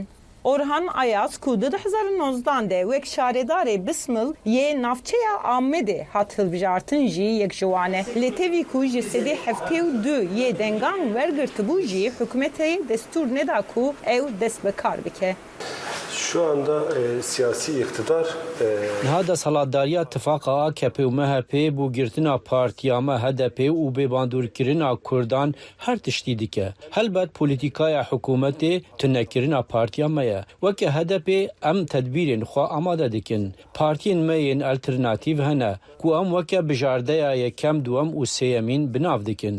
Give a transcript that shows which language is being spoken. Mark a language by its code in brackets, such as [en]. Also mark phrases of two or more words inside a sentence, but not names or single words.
[ku] Orhan Ayaz ku 2019 de wek şaredarê Bismil yê navçeya Amedê hat hilbijartin jî yek ji wan e. Lê tevî ku ji sedê heftê û du yê dengan wergirtibû jî hikûmetê destûr neda ku ew dest bi kar bike. [tr] Şu anda siyasi iktidar [ku] Hada salatdariya tifaka AKP û MHP bû girtina partiya me HDP û bêbandûrkirina Kurdan her tiştî dike. Helbet polîtîkaya hikûmetê tunekirina partiya me ye. Weke HDP em tedbîrên xwe amade dikin. Partiyên me yên alternatîv hene ku em weke bijardeya yekem duem û sêyemîn binav dikin.